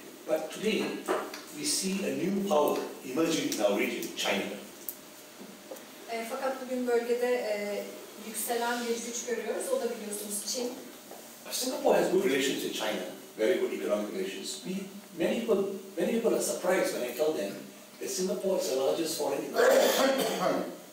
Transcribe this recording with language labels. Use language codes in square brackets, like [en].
[en] But today, we see a new power emerging in our region, China. [tr] Fakat bugün bölgede yükselen bir güç görüyoruz. O da biliyorsunuz Çin. [en] Singapore has good relations with China, very good economic relations. Many people are surprised when I tell them that Singapore is the largest foreign economy.